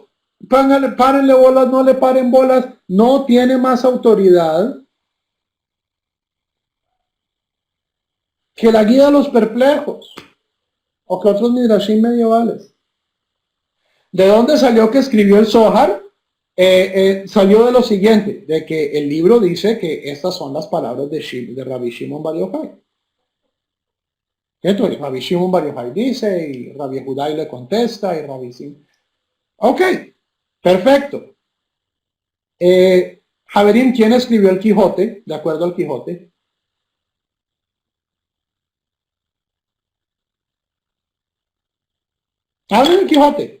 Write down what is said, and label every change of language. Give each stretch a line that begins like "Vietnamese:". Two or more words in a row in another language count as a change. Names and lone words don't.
Spanish: Párenle bolas, no le paren bolas. No tiene más autoridad que la guía de los perplejos o que otros midrashim medievales. ¿De dónde salió que escribió el Zohar? Salió de lo siguiente, de que el libro dice que estas son las palabras de Rabbi Shimon Bar Yochai. Entonces, Rabbi Shimon Bar Yochai dice, y Rabbi Judá le contesta, y Rabbi Sim. Ok, perfecto. Javerín, ¿quién escribió el Quijote? De acuerdo al Quijote. Hablen del Quijote.